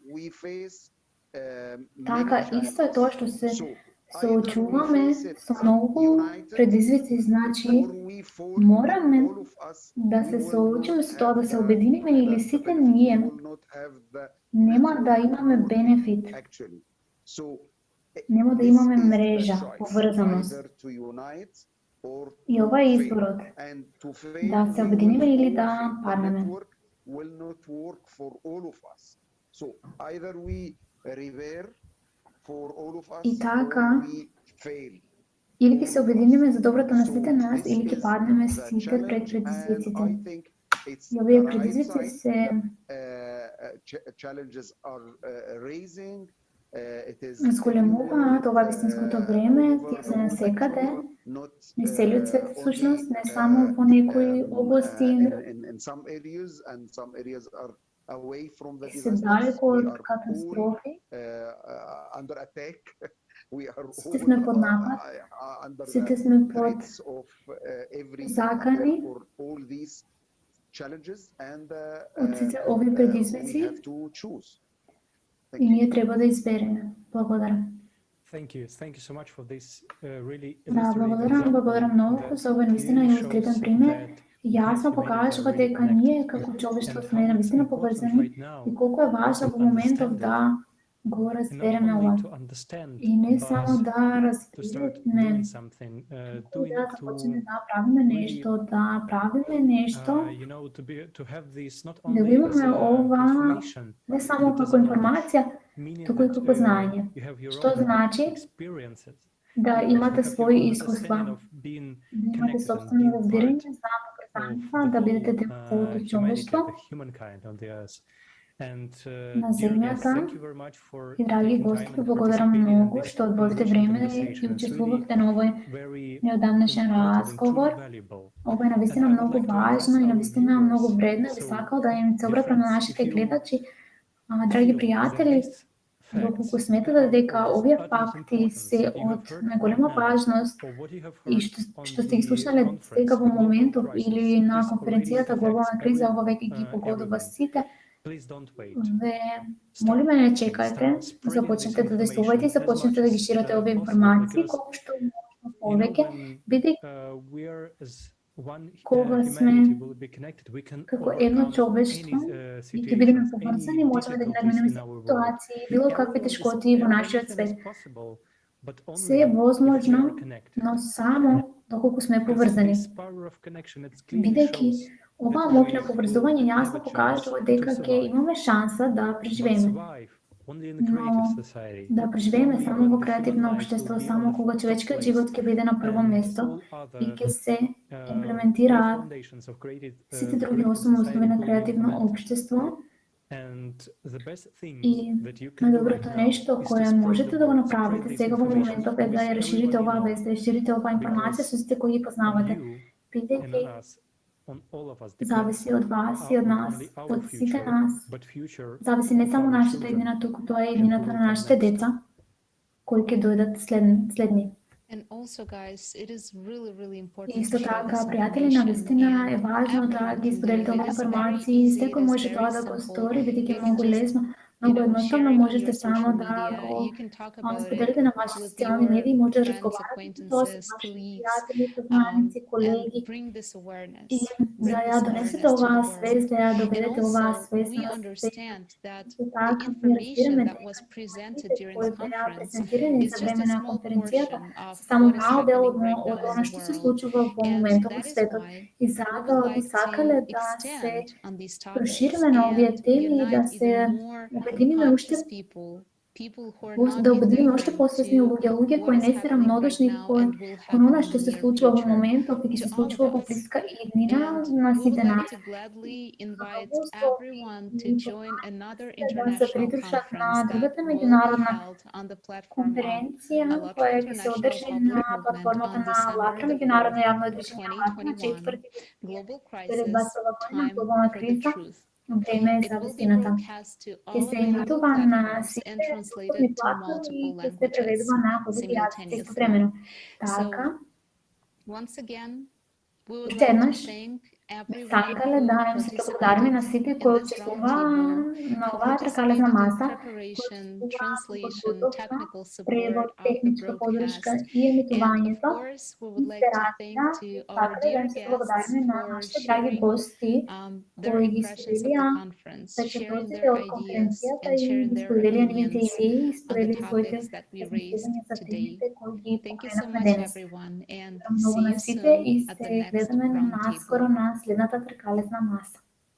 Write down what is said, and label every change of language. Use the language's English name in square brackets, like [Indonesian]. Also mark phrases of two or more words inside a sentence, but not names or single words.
[Macedonian] Така, исто е тоа што се соочуваме со многу предизвици, значи мораме да се соочиме со тоа да се обединиме или сите ние нема да имаме бенефит. Нема да имаме мрежа, поврзаност. [English] or [Macedonian] И ова е [English] fail. [Macedonian] изборот. [English] And to fail, [Macedonian] Да се [English] we [Macedonian] обединиме [English] will [Macedonian] или [English] all [Macedonian] да [English] fail. The [Macedonian] паднеме. [English] network will not work for all of us. So either we repair for all of us [Macedonian] И [English] or [Macedonian] така, [English] we fail. [Macedonian] или ги се обединиме за доброто на сите [English] So [Macedonian] нас, [English] this [Macedonian] или ги [English] is [Macedonian] паднеме [English] the [Macedonian] сите пред [English] challenge, and [Macedonian] предизвиците. [English] I think it's [Macedonian] И [English] the [Macedonian] овие [English] right [Macedonian] предизвици [English] sign [Macedonian] се [English] that challenges are raising. It is [Macedonian] зголемуваат, ова е [English] everywhere, [Macedonian] вистинското [English] all [Macedonian] време, [English] over [Macedonian] тие [English] the [Macedonian] се [English] world [Macedonian] насекаде, [English] actually, not [Macedonian] низ целиот свет [English] only [Macedonian] всушност, не само во некои области, [English] in some areas, and some areas are away from the [Macedonian] се [English] disasters. [Macedonian] далеко [English] We [Macedonian] од [English] are all [Macedonian] катастрофи. [English] under attack. We are [Macedonian] Сите [English] all [Macedonian] сме под напад, [English] under the [Macedonian] сите сме под [English] threats of every attack [Macedonian] закани [English] for all these challenges, and [Macedonian] од сите овие [English] we [Macedonian] предизвици [English] have to choose. Thank [Macedonian] и [English] you. [Macedonian] ние треба да избереме. Благодарам. [English] Thank you. Thank you so much for this really [Macedonian] Да, [English] illustrative [Macedonian] благодарам, [English] example [Macedonian] благодарам многу [English] that [Macedonian] за овој навистина [English] clearly [Macedonian] илустритивен [English] shows [Macedonian] пример. [English] that [Macedonian] Јасно [English] we as humanity [Macedonian] покажува [English] are really [Macedonian] дека ние [English] connected [Macedonian] како човештво [English] and [Macedonian] сме [English] how it's [Macedonian] навистина [English] important [Macedonian] поврзани [English] right now [Macedonian] и колку е важно [English] to [Macedonian] во моментов [English] understand it, [Macedonian] да го [English] and not [Macedonian] разбереме [English] only [Macedonian] ова. [English] to understand, [Macedonian] И не [English] but [Macedonian] само да [English] to start [Macedonian] разбереме, [English] doing something, [Macedonian] туку да започнеме [English] to [Macedonian] да правиме [English] really, [Macedonian] нешто, да правиме нешто, [English] you know, to have this not [Macedonian] да го [English] only as [Macedonian] имаме ова [English] information, [Macedonian] не само [English] but as [Macedonian] како [English] a [Macedonian] информација, [English] knowledge, meaning [Macedonian] туку и [English] that [Macedonian] како знаење. [English] you have your [Macedonian] Што [English] own [Macedonian] значи [English] experiences, [Macedonian] да [English] you [Macedonian] имате [English] have your [Macedonian] своји [English] own [Macedonian] искуства, [English] understanding of being [Macedonian] да имате [English] connected and [Macedonian] собствено [English] being [Macedonian] разбирање, [English] part [Macedonian] знаат [English] of [Macedonian] презанства, [English] the [Macedonian] да бидете [English] whole [Macedonian] дел од целото [English] humanity, [Macedonian] човештво [English] the humankind on the earth. And [Macedonian] на [English] dear guests, [Macedonian] земјата. [English] thank you very much for [Macedonian] И драги [English] taking time [Macedonian] гости, ви [English] and [Macedonian] благодарам [English] participating in [Macedonian] многу [English] this [Macedonian] што одвоите [English] enriching [Macedonian] време [English] conversation. [Macedonian] и [English] It's really [Macedonian] учествувавте на овој [English] very [Macedonian] неодамнешен [English] important and [Macedonian] разговор. [English] truly valuable. [Macedonian] Ова е [English] And [Macedonian] навистина [English] I would [Macedonian] многу [English] like to [Macedonian] важно [English] ask [Macedonian] и [English] our [Macedonian] навистина многу [English] viewers, [Macedonian] вредно. Би [English] so [Macedonian] сакал да им се [English] dear [Macedonian] обратам на [English] friends, [Macedonian] нашите [English] if you [Macedonian] гледачи, драги [English] feel that [Macedonian] пријатели, [English] these [Macedonian] доколку [English] facts [Macedonian] сметате [English] are [Macedonian] дека [English] of [Macedonian] овие [English] utmost [Macedonian] факти [English] importance [Macedonian] се [English] that you have [Macedonian] од [English] heard [Macedonian] најголема [English] right now, [Macedonian] важност [English] or what you have [Macedonian] и [English] heard on [Macedonian] што сте ги [English] the [Macedonian] слушнале сега [English] conference [Macedonian] во [English] Global [Macedonian] моментов [English] Crisis [Macedonian] или на [English] is already [Macedonian] конференцијата [English] affects [Macedonian] Глобална криза, ова веќе ги [English] everyone, [Macedonian] погодува [English] everyone. [Macedonian] сите. [English] Please don't wait. [Macedonian] Ве [English] Start [Macedonian] молиме, не [English] acting, [Macedonian] чекајте, [English] start spreading this [Macedonian] започнете да действувате и [English] information as [Macedonian] започнете [English] much [Macedonian] да ги [English] as [Macedonian] ширите овие [English] possible, [Macedonian] информации [English] because [Macedonian] колку што можно [English] you know [Macedonian] повеќе, [English] when [Macedonian] бидејќи [English] we are as one [Macedonian] кога [English] humanity [Macedonian] сме [English] will be connected, we can [Macedonian] како едно [English] overcome [Macedonian] човештво [English] any [Macedonian] и ќе бидеме [English] situations, [Macedonian] поврзани, [English] any [Macedonian] можеме да ги [English] difficulties [Macedonian] надминеме [English] in [Macedonian] сите [English] our world. [Macedonian] ситуации, било какви тешкоти во нашиот [English] Everything [Macedonian] свет. [English] is possible, but [Macedonian] Се е [English] only if we [Macedonian] возможно, [English] are connected. [Macedonian] но само доколку сме [English] Because [Macedonian] поврзани. [English] this power of connection, it clearly [Macedonian] Бидејќи [English] shows [Macedonian] оваа [English] that [Macedonian] моќ [English] we [Macedonian] на [English] will [Macedonian] поврзување [English] have [Macedonian] јасно [English] a chance [Macedonian] покажува [English] to [Macedonian] дека ќе [English] survive. [Macedonian] имаме шанса да [English] But [Macedonian] преживееме. [English] survive only in a creative [Macedonian] Но [English] society. [Macedonian] да преживееме [English] Only [Macedonian] само [English] when [Macedonian] во [English] the human [Macedonian] креативно [English] life will [Macedonian] општество, [English] be on [Macedonian] само [English] the [Macedonian] кога [English] top [Macedonian] човечкиот [English] place [Macedonian] живот ќе биде на прво [English] and [Macedonian] место [English] all [Macedonian] и [English] other [Macedonian] ќе се [English] great [Macedonian] имплементираат [English] foundations of [Macedonian] сите други [English] creative [Macedonian] основни основи [English] society [Macedonian] на [English] will be [Macedonian] креативно [English] implemented. [Macedonian] општество. [English] And the best thing [Macedonian] И [English] that you can do right [Macedonian] најдоброто [English] now [Macedonian] нешто [English] is to [Macedonian] кое [English] spread [Macedonian] можете [English] the [Macedonian] да го [English] word, [Macedonian] направите [English] spread this [Macedonian] сега во [English] information [Macedonian] моментов е да [English] with [Macedonian] ја расширите [English] everyone you [Macedonian] оваа [English] know, [Macedonian] вест, да ја ширите оваа информација [English] because [Macedonian] со сите кои ги [English] on [Macedonian] познавате, [English] you and [Macedonian] бидејќи [English] on us, on all of us depends [Macedonian] зависи од вас и од [English] not [Macedonian] нас, [English] only our [Macedonian] од сите [English] future, [Macedonian] нас. [English] but future [Macedonian] Зависи не [English] of [Macedonian] само [English] our [Macedonian] нашата [English] children [Macedonian] иднина, туку тоа е [English] and who [Macedonian] иднината [English] will [Macedonian] на [English] come [Macedonian] нашите [English] next. [Macedonian] деца, кои ќе дојдат следни. [English] And also, guys, it is really, really important [Macedonian] И исто [English] to share [Macedonian] така, [English] this [Macedonian] пријатели, [English] information, [Macedonian] навистина е [English] and [Macedonian] важно да [English] everyone [Macedonian] ги [English] can do [Macedonian] споделите [English] it. It [Macedonian] оваа [English] is very [Macedonian] информација, [English] easy, it [Macedonian] секој [English] is [Macedonian] може [English] very [Macedonian] тоа да го [English] simple. [Macedonian] стори, бидејќи [English] You [Macedonian] е [English] can [Macedonian] многу [English] just, [Macedonian] лесно, [English] you [Macedonian] многу [English] know, share [Macedonian] едноставно [English] it on [Macedonian] можете [English] your [Macedonian] само [English] social [Macedonian] да [English] media. [Macedonian] го [English] You can talk about it [Macedonian] споделите на вашите [English] with [Macedonian] социјални [English] your [Macedonian] медии, може да [English] friends, [Macedonian] разговарате со тоа со [English] acquaintances, [Macedonian] вашите [English] colleagues, [Macedonian] пријатели, познаници, [English] and [Macedonian] колеги, [English] bring this [Macedonian] и [English] awareness. [Macedonian] да [English] Bring [Macedonian] ја [English] this [Macedonian] донесете [English] awareness to [Macedonian] оваа [English] the world. [Macedonian] свест, да ја [English] And [Macedonian] доведете оваа [English] also, [Macedonian] свест [English] we [Macedonian] на светот. [English] understand that [Macedonian] Исто [English] the [Macedonian] така, ние [English] information [Macedonian] разбираме [English] that was [Macedonian] дека [English] presented [Macedonian] информациите [English] during [Macedonian] кои [English] the [Macedonian] беа [English] conference [Macedonian] презентирани [English] is [Macedonian] за [English] just [Macedonian] време [English] a [Macedonian] на [English] small [Macedonian] конференцијата [English] portion of [Macedonian] се само [English] what is [Macedonian] мал дел [English] happening [Macedonian] од [English] right now [Macedonian] од [English] in [Macedonian] она [English] the [Macedonian] што се [English] world. [Macedonian] случува во [English] And [Macedonian] моментот во [English] that is [Macedonian] светот. [English] why [Macedonian] И [English] we would [Macedonian] затоа би [English] like [Macedonian] сакале [English] to [Macedonian] да се [English] extend on these topics [Macedonian] прошириме на овие [English] and [Macedonian] теми и да [English] unite [Macedonian] се [English] even more [Macedonian] обединиме уште [English] conscious people who are not [Macedonian] да обединиме уште [English] indifferent [Macedonian] посвесни [English] to [Macedonian] луѓе [English] what [Macedonian] кои [English] is [Macedonian] не се [English] happening right [Macedonian] рамнодушни [English] now [Macedonian] кон [English] and will [Macedonian] кон [English] happen [Macedonian] она [English] in [Macedonian] што [English] the [Macedonian] се [English] near [Macedonian] случува во [English] future [Macedonian] моментов и ќе се [English] to all of [Macedonian] случува во [English] us. [Macedonian] блиска иднина [English] And [Macedonian] на [English] we would [Macedonian] сите [English] like [Macedonian] нас. [English] to gladly invite [Macedonian] Благослови [English] everyone to [Macedonian] и [English] join another [Macedonian] да се [English] international [Macedonian] придружат на [English] conference that [Macedonian] другата [English] will be [Macedonian] меѓународна [English] held on the platform of [Macedonian] конференција [English] Allatra [Macedonian] која ќе се [English] International [Macedonian] одржи [English] Public [Macedonian] на [English] Movement [Macedonian] платформата [English] on [Macedonian] на [English] December [Macedonian] Алатра, [English] the [Macedonian] меѓународно [English] 4th, [Macedonian] јавно движење Алатра, [English] 2021. [Macedonian] 4 [English] Global Crisis, [Macedonian] 2021 година, [English] Time [Macedonian] глобална [English] for the [Macedonian] криза, [English] Truth. [Macedonian] време [English] It [Macedonian] за [English] will be [Macedonian] вистината. [English] broadcast to [Macedonian] Ќе [English] all [Macedonian] се [English] available [Macedonian] емитува на [English] platforms and [Macedonian] сите [English] translated to [Macedonian] платформи и [English] multiple [Macedonian] ќе се [English] languages [Macedonian] преведува на повеќе јазици истовремено. [English] simultaneously. [Macedonian] Така, [English] So, once again, we would [Macedonian] уште [English] like to [Macedonian] еднаш, [English] thank everyone [Macedonian] сакале [English] who [Macedonian] да им се благодариме на [English] participated [Macedonian] сите [English] in [Macedonian] кои [English] this [Macedonian] учествуваа [English] roundtable, [Macedonian] на [English] who [Macedonian] оваа тркалезна [English] participated in [Macedonian] маса, кои [English] preparation, [Macedonian] учествуваа во [English] translation, [Macedonian] подготовка, [English] technical support [Macedonian] превод, [English] of the [Macedonian] техничка подршка [English] broadcast. [Macedonian] и [English] And of [Macedonian] емитувањето, [English] course, we would like to thank [Macedonian] инспирација, [English] to [Macedonian] и [English] our [Macedonian] сакале да [English] dear [Macedonian] им се [English] guests [Macedonian] благодариме на [English] for [Macedonian] нашите драги [English] sharing [Macedonian] гости, [English] their [Macedonian] кои ги [English] impressions of [Macedonian] споделија [English] the conference, sharing [Macedonian] впечатлоците [English] their [Macedonian] од [English] ideas, [Macedonian] конференцијата [English] and [Macedonian] и [English] sharing [Macedonian] ги [English] their [Macedonian] споделија нивните [English] opinions [Macedonian] идеи и [English] on the [Macedonian] споделија своите [English] topics that we raised [Macedonian] размислувања за [English] today. [Macedonian] темите кои ги [English] Thank you so [Macedonian] покренавме [English] much, [Macedonian] денес. [English] everyone, and [Macedonian] Многу [English] see [Macedonian] на [English] you [Macedonian] сите и [English] soon at the [Macedonian] се [English] next [Macedonian] гледаме наскоро [English] roundtable. [Macedonian] на следната тркалезна маса.